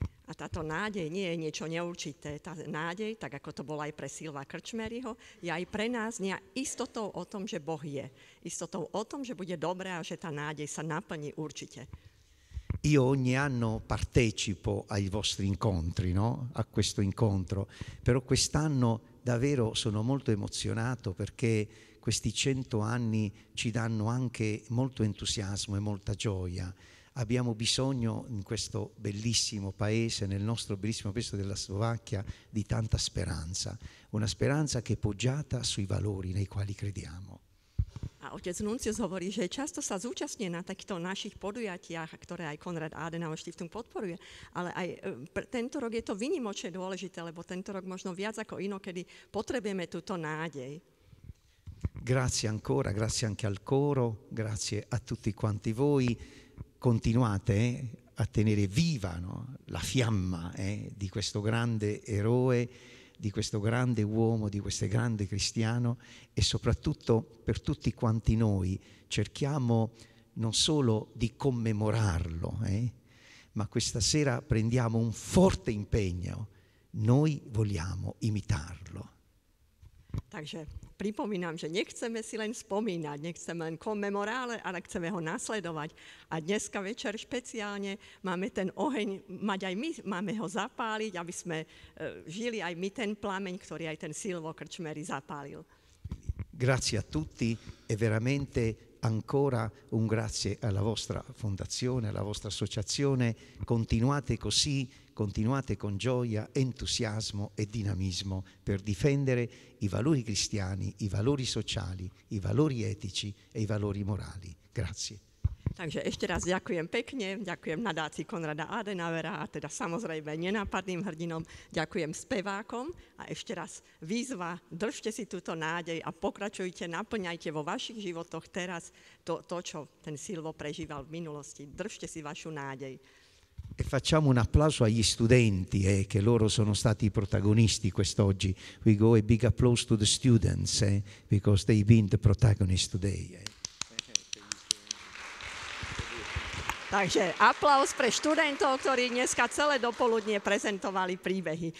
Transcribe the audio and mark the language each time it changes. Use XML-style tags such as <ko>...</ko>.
<sk>A táto nádej nie je niečo neurčité. Tá nádej, tak ako to bolo aj pre Silva Krčmeryho, je aj pre nás istotou o tom, že Boh je. Istotou o tom, že bude dobré a že tá nádej sa naplní určite.</sk> <it>Io ogni anno partecipo ai vostri incontri, no? A questo incontro, però quest'anno davvero sono molto emozionato perché questi 100 anni ci danno anche molto entusiasmo e molta gioia. Abbiamo bisogno in questo bellissimo paese, nel nostro bellissimo paese della Slovacchia, di tanta speranza, una speranza che è poggiata sui valori nei quali crediamo.</it> <sk>A otec Nuncius hovorí, že často sa zúčastňuje na takýchto našich podujatiach, ktoré aj Konrad Adenauer Stiftung podporuje, ale aj tento rok je to výnimočne dôležité, lebo tento rok možno viac ako inokedy potrebujeme túto nádej.</sk> <it>Grazie ancora, grazie anche al coro, grazie a tutti quanti voi. Continuate a tenere viva, no, la fiamma di questo grande eroe, di questo grande uomo, di questo grande cristiano e soprattutto per tutti quanti noi cerchiamo non solo di commemorarlo, ma questa sera prendiamo un forte impegno, noi vogliamo imitarlo.</it> <sk>Takže pripomínam, že nechceme si len spomínať, nechceme len komemorále, ale chceme ho nasledovať. A dneska večer špeciálne máme ten oheň, mať aj my, máme ho zapáliť, aby sme žili aj my ten plameň, ktorý aj ten Silvo Krčmery zapálil.</sk> <it>Grazie a tutti e veramente ancora un grazie alla vostra fondazione, alla vostra associazione. Continuate così. Continuate con gioia, entusiasmo e dinamismo per difendere i valori cristiani, i valori sociali, i valori etici e i valori morali. Grazie.</it> <sk>Takže ešte raz ďakujem pekne, ďakujem nadácii Konrada Adenauera a teda samozrejme nenápadným hrdinom, ďakujem spevákom a ešte raz výzva, držte si túto nádej a pokračujte, naplňajte vo vašich životoch teraz to, čo ten Silvo prežíval v minulosti. Držte si vašu nádej.</sk> <it>E facciamo un applauso agli studenti che loro sono stati i protagonisti quest'oggi.</it> <en>We go a big applause to the students because they've been the protagonists today.</en> <sk>Takže aplaus pre študentov, ktorí dneska celé dopoludnie prezentovali príbehy.</sk>